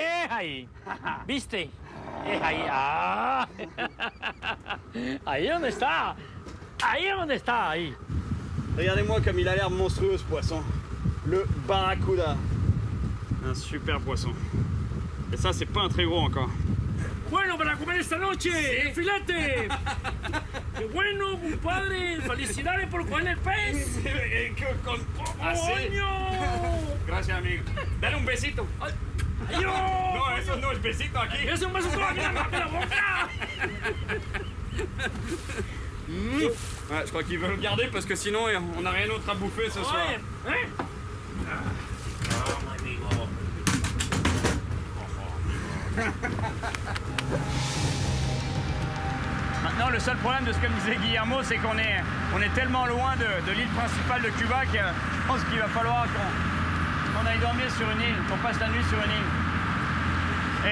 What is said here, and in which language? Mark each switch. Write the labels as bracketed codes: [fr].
[es] Ahí. ¿Viste? Ahí. Ah. Ahí donde está. Ahí donde está, ahí. [fr] Regardez-moi comme il a l'air monstrueux ce poisson. Le barracuda. Un super poisson. Et ça, c'est pas un très gros encore. [es] Bueno, para comer esta noche, el filete. Qué bueno, compadre. Felicidades por comer el pez. ¡Coño! Gracias, amigo. Dale un besito. ¡Ay, No, eso no es besito aquí. ¡Es un beso todavía en la boca! [fr] Ouais, je crois qu'il veut le garder parce que sinon on n'a rien d'autre à bouffer ce soir. [es] Oye, [fr] Maintenant, le seul problème de ce que me disait Guillermo, c'est qu'on est tellement loin de l'île principale de Cuba que je pense qu'il va falloir qu'on aille dormir sur une île, qu'on passe la nuit sur une île.